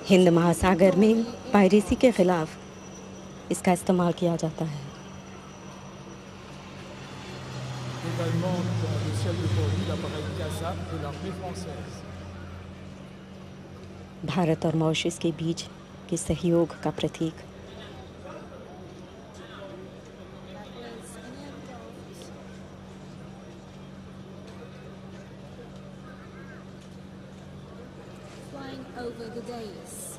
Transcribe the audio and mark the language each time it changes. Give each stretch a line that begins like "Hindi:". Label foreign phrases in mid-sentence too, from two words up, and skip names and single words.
Hindi: हिंद महासागर में पायरेसी के खिलाफ इसका इस्तेमाल किया जाता है।
French: Également dans le ciel de Port-Louis, l'appareil Casa de l'armée française.
Hindi: भारत और मॉरिशस के बीच के सहयोग का प्रतीक
English: that was an aircraft flying over the dais.